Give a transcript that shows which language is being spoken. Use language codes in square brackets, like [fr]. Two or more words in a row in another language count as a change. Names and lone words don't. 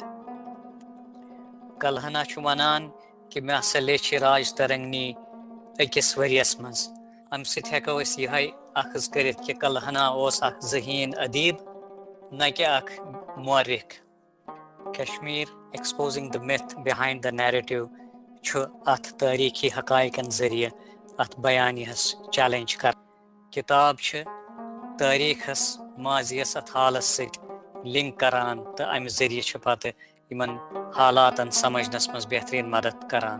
[ks] کلہنا چھُ ونان کہِ مےٚ ہسا لیٚچھِ راج ترنگنی أکِس ؤرۍیس منٛز. امہِ سۭتۍ ہٮ۪کو أسۍ یِہے اخذ کٔرِتھ کہِ کلہنا اوس اکھ ذہین ادیب نہ کہِ اکھ مورخ. کشمیٖر ایکسپوزنگ دا myth behind the narrative چھُ اتھ تٲریٖخی حقائقن ذٔریعہٕ اتھ بیانیہس چیلنج کر. کتاب چھِ تٲریٖخس ماضیس اتھ حالس سۭتۍ لنک کران تہٕ امہِ ذٔریعہٕ چھِ پتہٕ یِمن حالاتن سمجھنس منٛز بہتریٖن مدد کران.